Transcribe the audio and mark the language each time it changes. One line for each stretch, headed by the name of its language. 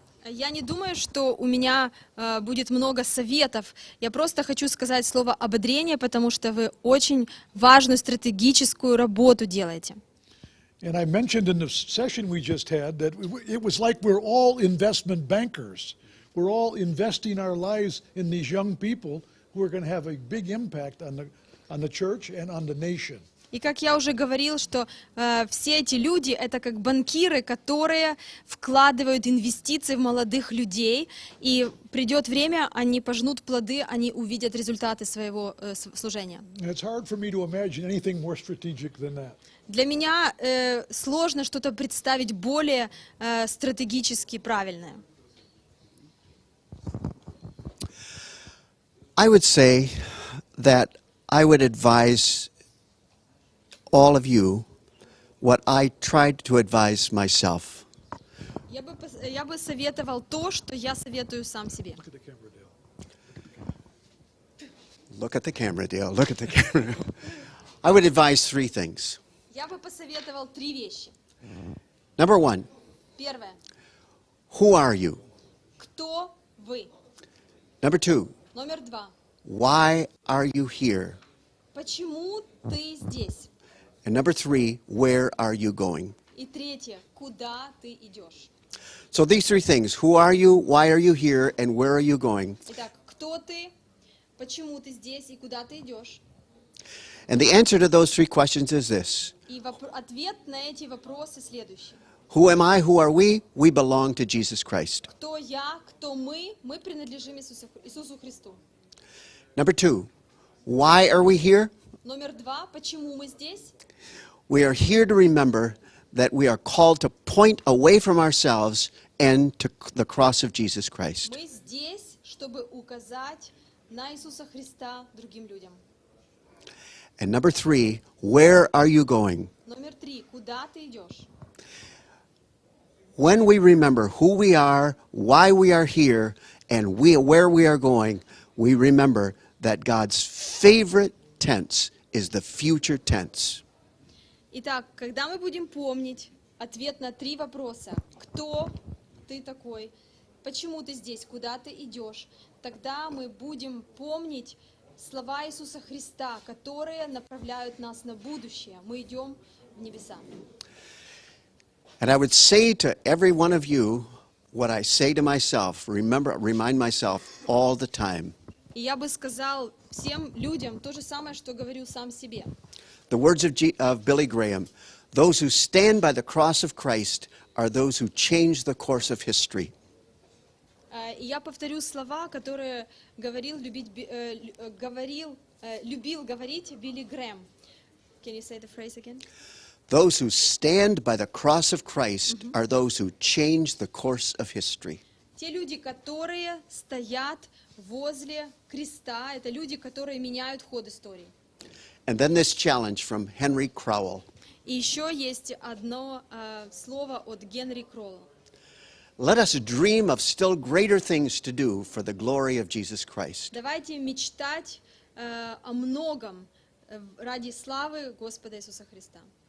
Russian: Я не думаю, что у меня будет много советов. Я просто хочу сказать слово ободрение, потому что вы очень важную стратегическую работу делаете.
English: And I mentioned in the session we just had that it was like we're all investment bankers. We're all investing our lives in these young people who are going to have a big impact on the church and on the nation.
Russian: И как я уже говорил, что все эти люди — это как банкиры, которые вкладывают инвестиции в молодых людей, и придет время, они пожнут плоды, они увидят результаты своего служения.
English: It's hard for me to imagine anything more strategic than that.
Russian: Для меня сложно что-то представить более стратегически правильное.
English: I would say that I would advise all of you what I tried to advise myself.
Russian: Я бы советовал то, что я советую сам себе.
English: Look at the camera, Dale. Look at the camera. I would advise three things.
Russian: Я бы посоветовал 3 вещи.
English: Number one,
Russian: Первое.
English: who are you?
Russian: Кто вы?
English: Number two,
Russian: Номер 2.
English: why are you here?
Russian: Почему ты здесь?
English: And number three, where are you going?
Russian: И третье. Куда ты идешь?
English: So these three things, who are you, why are you here, and where are you going?
Russian: Итак, кто ты, почему ты здесь и куда ты идешь?
English: And the answer to those three questions is this.
Russian: И ответ на эти вопросы следующий.
English: Who am I, who are we? We belong to Jesus Christ.
Russian: Кто я, кто мы? Мы принадлежим Иисусу Христу.
English: Number two, why are we here?
Russian: Номер 2. Почему мы здесь?
English: We are here to remember that we are called to point away from ourselves and to the cross of Jesus Christ.
Russian: Мы здесь, чтобы указать на Иисуса Христа другим людям.
English: And number three, where are you going?
Russian: Номер 3. Куда ты идешь?
English: When we remember who we are, why we are here, and where we are going, we remember that God's favorite tense is the future tense.
Russian: Итак, когда мы будем помнить ответ на 3 вопроса, кто ты такой, почему ты здесь, куда ты идешь, тогда мы будем помнить слова Иисуса Христа, которые направляют нас на будущее. Мы идем в небеса.
English: And I would say to every one of you what I say to myself, remind myself all the time.
Russian: И я бы сказал всем людям то же самое, что говорю сам себе.
English: The words of Billy Graham, those who stand by the cross of Christ are those who change the course of history.
Russian: И я повторю слова, которые любил говорить Билли Грэм.
English: Can you say the phrase again? Those who stand by the cross of Christ are those who change the course of history.
Russian: Те люди, которые стоят возле креста, это люди, которые меняют ход истории.
English: And then this challenge from Henry Crowell.
Russian: И еще есть одно слово от Генри Кролла.
English: Let us dream of still greater things to do for the glory of Jesus Christ.
Russian: Давайте мечтать о многом ради славы Господа Иисуса Христа.